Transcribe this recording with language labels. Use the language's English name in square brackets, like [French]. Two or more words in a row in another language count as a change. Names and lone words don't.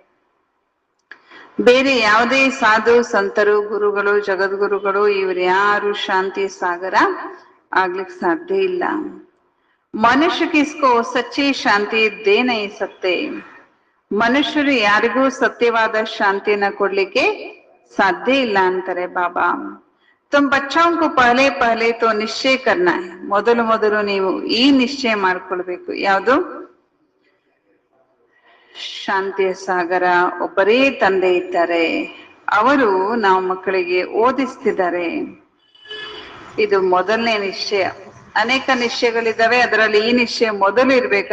[Kannada] ಬೇರೆ ಯಾವುದೇ ಸಾಧು ಸಂತರು, ಗುರುಗಳು, ಜಗದ್ಗುರುಗಳು ಇವ್ರು ಯಾರು ಶಾಂತಿ ಸಾಗರ ಆಗ್ಲಿಕ್ಕೆ ಸಾಧ್ಯ ಇಲ್ಲ. [Hindi] मनुष्य किसको सच्ची शांति दे नहीं सकते. [Kannada] ಮನುಷ್ಯರು ಯಾರಿಗೂ ಸತ್ಯವಾದ ಶಾಂತಿಯನ್ನ ಕೊಡ್ಲಿಕ್ಕೆ ಸಾಧ್ಯ ಇಲ್ಲ ಅಂತಾರೆ ಬಾಬಾ. [Hindi] तुम बच्चों को पहले पहले तो निश्चय करना है. [Kannada] ಮೊದಲು ನೀವು ಈ ನಿಶ್ಚಯ ಮಾಡ್ಕೊಳ್ಬೇಕು. ಯಾವುದು? ಶಾಂತಿಯ ಸಾಗರ ಒಬ್ಬರೇ ತಂದೆ ಇದ್ದಾರೆ, ಅವರು ನಾವು ಮಕ್ಕಳಿಗೆ ಓದಿಸ್ತಿದ್ದಾರೆ. ಇದು ಮೊದಲನೇ ನಿಶ್ಚಯ. ಅನೇಕ ನಿಶ್ಚಯಗಳಿದ್ದಾವೆ, ಅದರಲ್ಲಿ ಈ ನಿಶ್ಚಯ ಮೊದಲು ಇರ್ಬೇಕಾ?